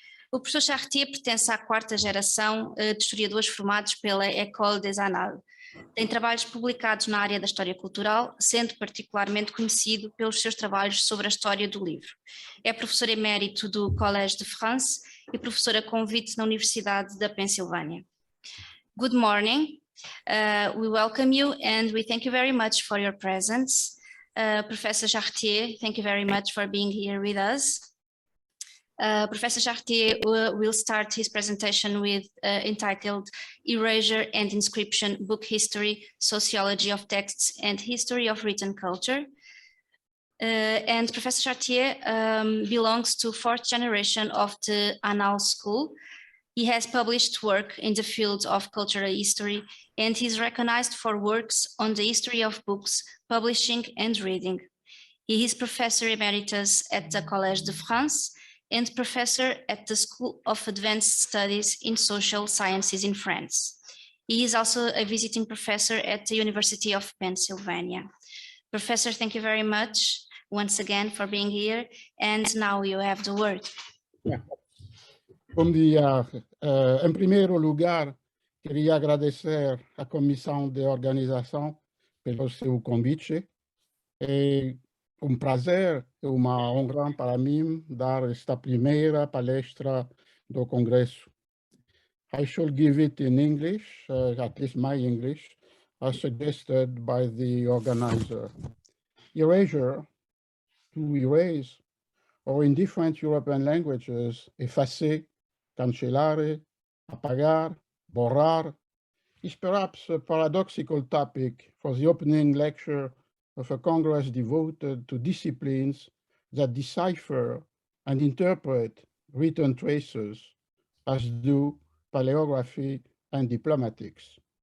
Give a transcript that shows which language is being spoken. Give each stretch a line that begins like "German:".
Portuguese: O professor Chartier pertence à 4ª geração de historiadores formados pela École des Annales. Tem trabalhos publicados na área da história cultural, sendo particularmente conhecido pelos seus trabalhos sobre a história do livro. É professor emérito do Collège de France e professor a convite na Universidade da Pensilvânia.
English: Good morning. We welcome you and we thank you very much for your presence. Professor Chartier, thank you very much for being here with us. Professor Chartier will start his presentation with entitled Erasure and Inscription, Book History, Sociology of Texts and History of Written Culture. And Professor Chartier belongs to 4th generation of the Annales School. He has published work in the field of cultural history and he is recognized for works on the history of books, publishing and reading. He is Professor Emeritus at the Collège de France and professor at the School of Advanced Studies in Social Sciences in France. He is also a visiting professor at the University of Pennsylvania. Professor, thank you very much once again for being here, and now you have the word.
Portuguese: Bom dia. Em primeiro lugar, queria agradecer à Comissão de Organização pelo seu convite. É prazer e uma honra para mim dar esta primeira palestra do Congresso.
English: I shall give it in English, at least my English, as suggested by the organizer. Erasure, to erase, or in different European languages, effacer, cancellare, apagar, borrar, is perhaps a paradoxical topic for the opening lecture of a Congress devoted to disciplines that decipher and interpret written traces, as do paleography and diplomatics.